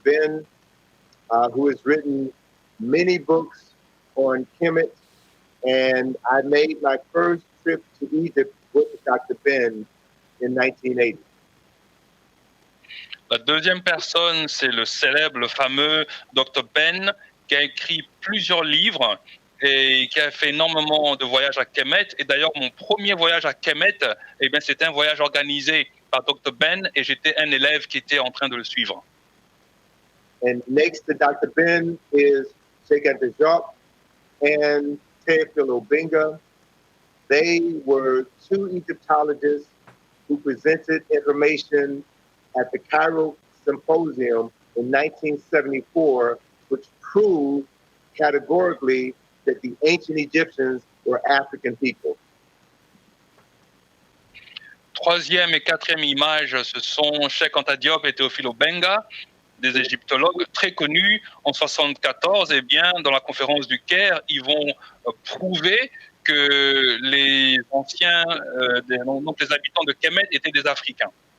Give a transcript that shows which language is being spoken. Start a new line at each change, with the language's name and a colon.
English: Ben, who has written many books on Kemet, and I made my first trip to Egypt with Dr. Ben in 1980.
French: La deuxième personne, c'est le célèbre, le fameux Dr. Ben, qui a écrit plusieurs livres et qui a fait énormément de voyages à Kemet. Et d'ailleurs, mon premier voyage à Kemet, eh bien, c'était un voyage organisé par Dr. Ben et j'étais un élève qui était en train de le suivre.
English: And next to Dr. Ben is Sheikh Jacques and Teofilo Benga. They were two Egyptologists who presented information at the Cairo Symposium in 1974, which proved categorically that the ancient Egyptians were African people.
French: Troisième et quatrième image, ce sont Cheikh Anta Diop et Teofilo Benga, des égyptologues très connus. En 1974, eh bien, dans la conférence du Caire, ils vont prouver que les anciens, donc les habitants de Kemet étaient des Africains.